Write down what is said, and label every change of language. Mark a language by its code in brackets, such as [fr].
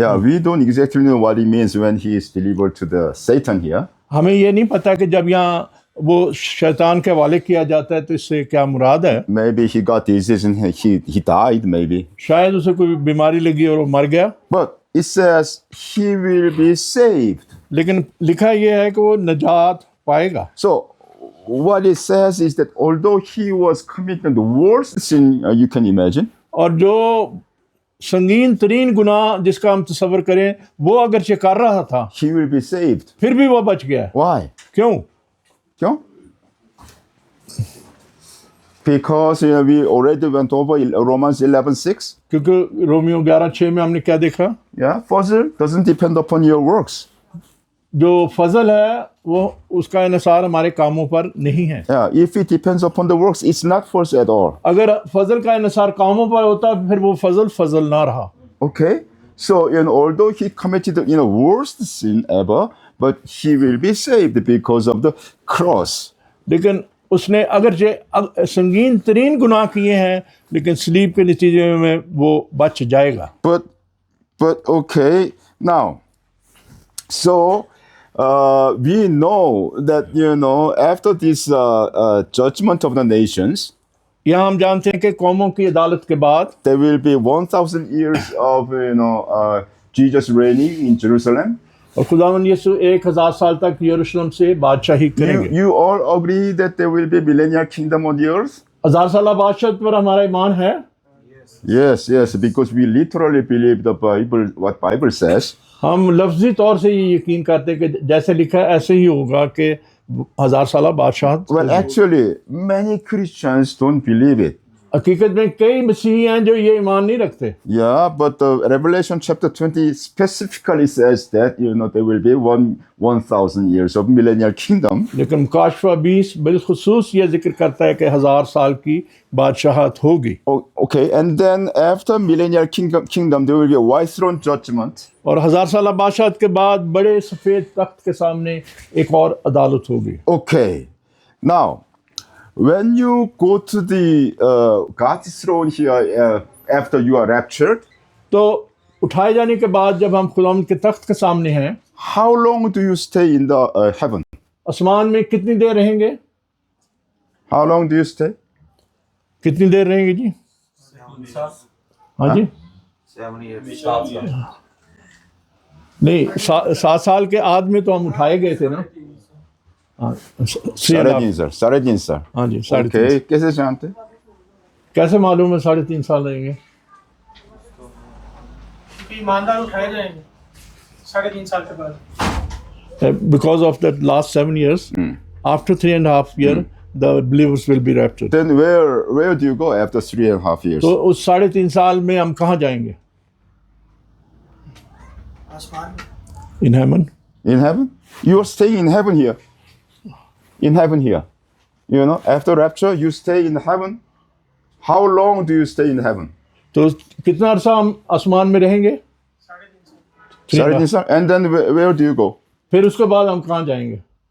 [en] yeah, we don't exactly know what it means when he is delivered to the Satan here. [hi] हमें ये नहीं पता कि जब यहाँ वो शैतान के हवाले किया जाता है तो इससे क्या मुराद है। [en] Maybe he got disease and he died, maybe. [hi] शायद उसे कोई बीमारी लगी और वो मर गया, [en] But it says he will be saved. [hi] लेकिन लिखा ये है कि वो निजात पाएगा। [en] So, what it says is that although he was committing the worst sin you can imagine, [hi] और जो संगीन तरीन गुनाह जिसका हम तस्वर करें वो अगरचे कर रहा था, [en] he will be saved. [hi] फिर भी वो बच गया। [en] Why? [hi] क्यों? Kyun? [en] Because we already went over Romans 11:6. [hi] क्योंकि रोमियो 11:6 में हमने क्या देखा? [en] Yeah, fazl doesn't depend upon your works. [hi] जो फजल है वो उसका इनसार हमारे कामों पर नहीं है। [en] Yeah, if it depends upon the works, it's not fazl at all. [hi] अगर फजल का इनसार कामों पर होता फिर वो फजल ना रहा। [en] Okay, so although he committed the worst sin ever, but he will be saved because of the cross. [hi] लेकिन उसने अगरचे संगीन तरीन गुनाह किए हैं, लेकिन सलीब के नतीजे में वो बच जाएगा। [en] But okay, now, so we know that after this judgment of the nations, [hi] यहाँ हम जानते हैं कि कौमों की अदालत के बाद [en] there will be 1,000 years of Jesus reigning in Jerusalem. [hi] और खुदावंद यीशु 1000 साल तक यरूशलेम से बादशाही करेंगे। [en] You all agree that there will be millennial kingdom on the earth? [hi] 1000 साल बादशाह पर हमारा ईमान है। [en] Yes, because we literally believe the Bible, what Bible says. [hi] हम लफ्जी तौर से ये यकीन करते हैं कि जैसे लिखा है ऐसे ही होगा कि 1000 साल बादशाह। [en] Well, actually, many Christians don't believe it. [hi] हकीकत में कई मसीही हैं जो ये ईमान नहीं रखते, [en] Yeah, but Revelation chapter 20 specifically says that, there will be 1,000 years of millennial kingdom. [hi] लेकिन मुकाशफा 20 बिलखुसूस ये जिक्र करता है कि 1000 साल की बादशाहत होगी। [en] Okay, and then after millennial kingdom, there will be a white throne judgment. [hi] और 1000 साल बादशाहत के बाद बड़े सफ़ेद तख्त के सामने एक और अदालत होगी। [en] Okay, now, when you go to the God's throne here after you are raptured, [hi] तो उठाए जाने के बाद जब हम खुदावंद के तख्त के सामने हैं, [en] how long do you stay in the heaven? [hi] आसमान में कितनी देर रहेंगे? [en] How long do you stay? [hi] कितनी देर रहेंगे जी? हाँ जी, नहीं 7 साल के आद में तो हम उठाए गए थे ना। हाँ, साढ़े तीन सर। हाँ जी, 3.5। Okay, कैसे जानते? कैसे मालूम है 3.5 साल रहेंगे? ईमानदार उठाए जाएंगे 3.5 साल के बाद। [en] Because of that last 7 years, after 3.5 years, the believers will be raptured. Then where do you go after 3.5 years? [hi] तो उस 3.5 साल में हम कहाँ जाएंगे? आसमान में। [en] In heaven. In heaven? You are staying in heaven here. In heaven here. After rapture, you stay in heaven. How long do you stay in heaven? [hi] तो कितना अरसा हम आसमान में रहेंगे? 3.5 साल। [en] And then where do you go? [hi] फिर उसके बाद हम कहाँ जाएंगे?